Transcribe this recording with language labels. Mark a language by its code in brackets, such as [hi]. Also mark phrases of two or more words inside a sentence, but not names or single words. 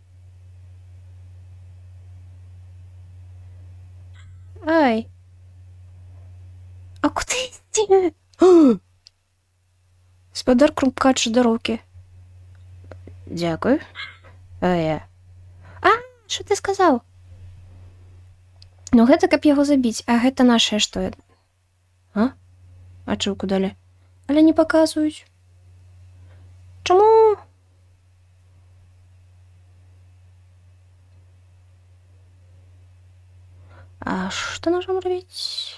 [uk] Ай. А куди йти? Спадар Крумкач дороги. Дякую. А, що ти сказаў? [be] Ну гэта каб яго забіць, а гэта нашае што? А? Ачыўку далі. Але не паказваюць. Чаму? А што можам рабіць?